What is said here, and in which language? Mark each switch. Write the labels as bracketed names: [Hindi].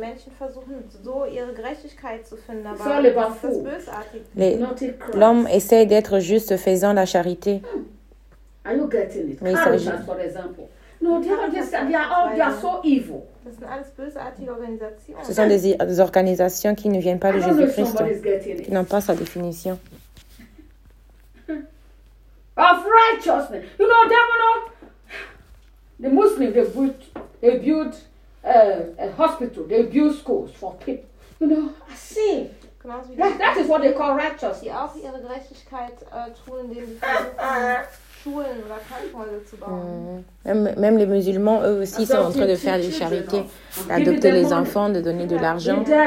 [German] Menschen versuchen so ihre Gerechtigkeit zu finden, aber das ist bösartig. [French] L'homme essaie d'être juste faisant la charité. [English] Are you getting it? Caritas, for example. They are so evil. [German] Das sind alles bösartige Organisationen. [French] Ce sont des organisations qui ne viennent pas de Jésus-Christ, qui n'ont pas sa définition. [English] Of righteousness. You know, devil, the Muslims, they build a hospital, they build schools for people. You know, I see. That is what they call righteous. [German] Die auch ihre Gerechtigkeit tun, indem sie versuchen, Schulen oder Krankenhäuser zu bauen. [French] Même les musulmans, eux aussi, sont en train de faire des charités, d'adopter les enfants, de donner de l'argent.